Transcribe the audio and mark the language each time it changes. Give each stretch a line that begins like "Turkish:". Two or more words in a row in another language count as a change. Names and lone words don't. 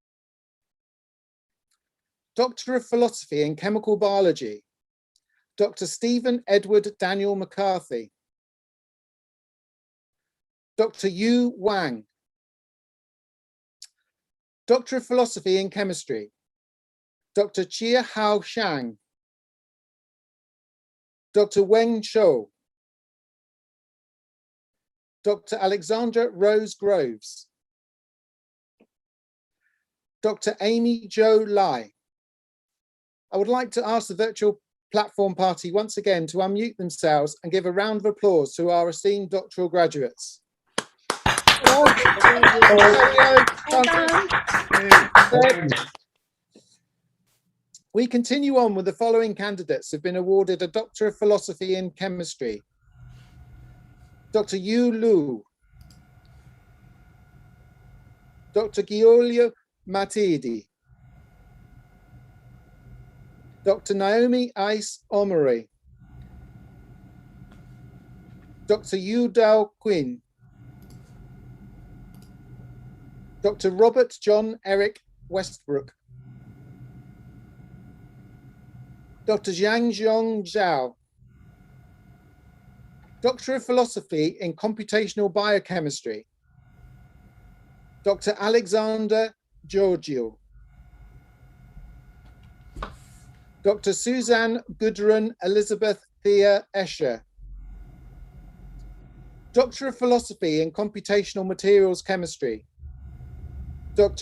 English: Doctor of Philosophy in Chemical Biology. Dr. Stephen Edward Daniel McCarthy. Dr. Yu Wang. Doctor of Philosophy in Chemistry. Dr. Chia Hao Shang. Dr. Weng Shou. Dr. Alexandra Rose Groves. Dr. Amy Jo Lai. I would like to ask the virtual platform party once again to unmute themselves and give a round of applause to our esteemed doctoral graduates. We continue on with the following candidates who've been awarded a Doctor of Philosophy in Chemistry. Dr. Yu Lu, Dr. Giulio Matidi, Dr. Naomi Ice Omori, Dr. Yu Dao Quinn, Dr. Robert John Eric Westbrook, Dr. Zhang Zhong Zhao, Doctor of Philosophy in Computational Biochemistry, Dr. Alexander Giorgio, Dr. Suzanne Gudrun Elizabeth Thea Escher, Doctor of Philosophy in Computational Materials Chemistry, Dr.